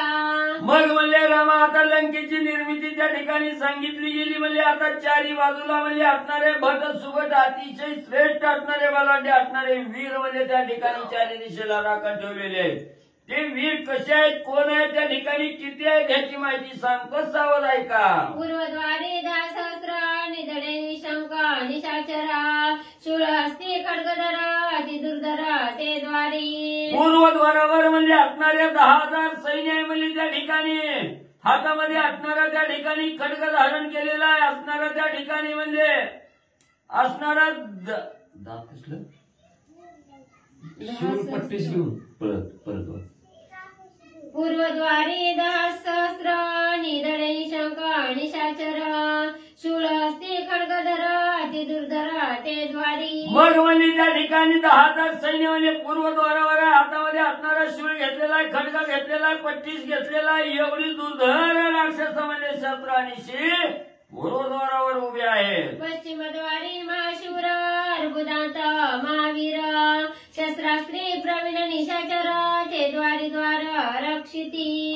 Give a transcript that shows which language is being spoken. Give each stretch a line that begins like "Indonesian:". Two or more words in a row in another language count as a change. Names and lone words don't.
Marathi: मग म्हणले रामा आता लंकेची निर्मिती त्या ठिकाणी सांगितली गेली. म्हणजे आता चारी बाजूला म्हणजे असणारे भट सुभट अतिशय श्रेष्ठ असणारे बलाढ्य असणारे वीर म्हणजे त्या ठिकाणी चारी दिशेला राखण ठेवलेले आहेत. ते वीर कसे आहेत, कोण आहेत, त्या ठिकाणी किती आहेत ह्याची माहिती सांगतो, सावध ऐका. पूर्वद्वारे 10 सहस्र निधडे निशंक निशाचरा शूळहस्ती खड्गधर अतिदुर्धर ते द्वारी. पूर्वद्वारावर म्हणजे असणारे 10,000 सैन्य आहे. म्हणजे त्या ठिकाणी हातामध्ये असणारा त्या ठिकाणी खड्ग धारण केलेला आहे. असणारा त्या ठिकाणी म्हणजे असणारा दात कसलं शिवपट्टी शिवून परत पूर्वद्वारी 10 सहस्र निधडे निशंक निशाचर शूळहस्ती खड्गधर अतिदुर्धर ते द्वारी. मग म्हणजे त्या ठिकाणी 10,000 सैन्य म्हणजे पूर्वद्वारावर हातामध्ये असणारा शूळ घेतलेला आहे, खड्ग घेतलेला आहे, पट्टीस घेतलेला आहे. एवढी दुर्धर राक्षस म्हणजे शस्त्र आणि शी पूर्वद्वारावर उभे आहेत. पश्चिमद्वारी महाशूर अर्बुदांत महावीर शस्त्रास्त्री प्रवीण निशाचर ते द्वारी द्वार रक्षिती.